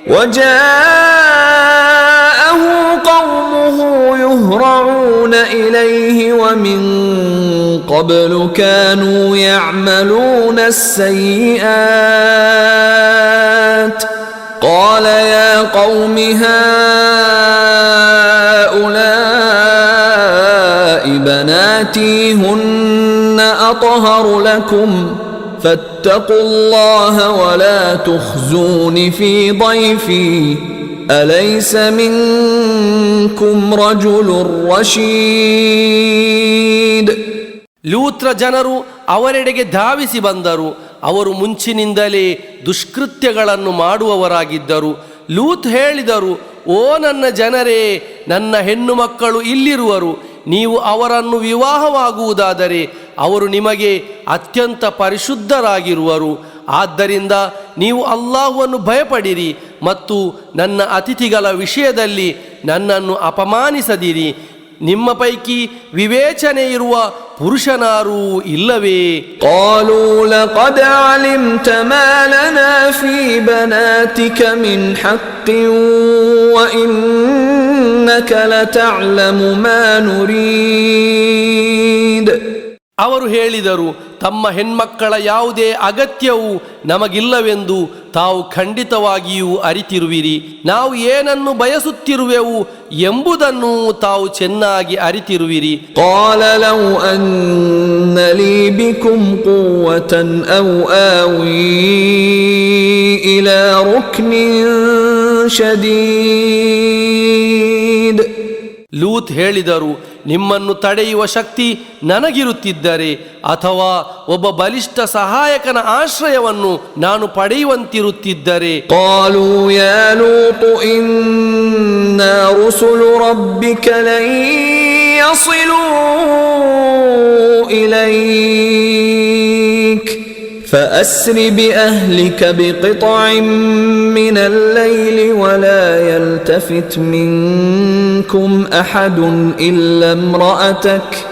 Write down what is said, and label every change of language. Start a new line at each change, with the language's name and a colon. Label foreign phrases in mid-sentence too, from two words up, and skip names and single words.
Arabic: وجاءه قومه يهرعون إليه ومن قبل كانوا يعملون السيئات قال يا قوم هؤلاء بناتي هن أطهر لكم فاتقوا الله ولا تخزون في ضيفي أليس منكم رجل رشيد.
Kannada: ಲೂತ್ರ ಜನರು ಅವರೆಡೆಗೆ ಧಾವಿಸಿ ಬಂದರು. ಅವರು ಮುಂಚಿನಿಂದಲೇ ದುಷ್ಕೃತ್ಯಗಳನ್ನು ಮಾಡುವವರಾಗಿದ್ದರು. ಲೂತ್ ಹೇಳಿದರು, ಓ ನನ್ನ ಜನರೇ, ನನ್ನ ಹೆಣ್ಣು ಮಕ್ಕಳು ಇಲ್ಲಿರುವರು. ನೀವು ಅವರನ್ನು ವಿವಾಹವಾಗುವುದಾದರೆ ಅವರು ನಿಮಗೆ ಅತ್ಯಂತ ಪರಿಶುದ್ಧರಾಗಿರುವರು. ಆದ್ದರಿಂದ ನೀವು ಅಲ್ಲಾಹ್ವನ್ನು ಭಯಪಡಿರಿ ಮತ್ತು ನನ್ನ ಅತಿಥಿಗಳ ವಿಷಯದಲ್ಲಿ ನನ್ನನ್ನು ಅಪಮಾನಿಸದಿರಿ. ನಿಮ್ಮ ಪೈಕಿ ವಿವೇಚನೆ ಇರುವ ಪುರುಷನಾರೂ ಇಲ್ಲವೇ?
Arabic: قالوا لقد علمت ما لنا في بناتك من حق وإنك لتعلم ما نريد.
Kannada: ಅವರು ಹೇಳಿದರು, ತಮ್ಮ ಹೆಣ್ಮಕ್ಕಳ ಯಾವುದೇ ಅಗತ್ಯವೂ ನಮಗಿಲ್ಲವೆಂದು ತಾವು ಖಂಡಿತವಾಗಿಯೂ ಅರಿತಿರುವಿರಿ. ನಾವು ಏನನ್ನು ಬಯಸುತ್ತಿರುವೆವು ಎಂಬುದನ್ನು ತಾವು ಚೆನ್ನಾಗಿ ಅರಿತಿರುವಿರಿ.
Arabic: قال لو أن لي بكم قوة أو آوي إلى ركن شديد.
Kannada: ಲೂತ್ ಹೇಳಿದರು, ನಿಮ್ಮನ್ನು ತಡೆಯುವ ಶಕ್ತಿ ನನಗಿರುತ್ತಿದ್ದರೆ ಅಥವಾ ಒಬ್ಬ ಬಲಿಷ್ಠ ಸಹಾಯಕನ ಆಶ್ರಯವನ್ನು ನಾನು ಪಡೆಯುವಂತಿರುತ್ತಿದ್ದರೆ.
Arabic: قالوا يا لوط إنا رسل ربك لن يصلوا إليك فأسر بأهلك بقطع من الليل ولا يلتفت منكم أحد إلا امرأتك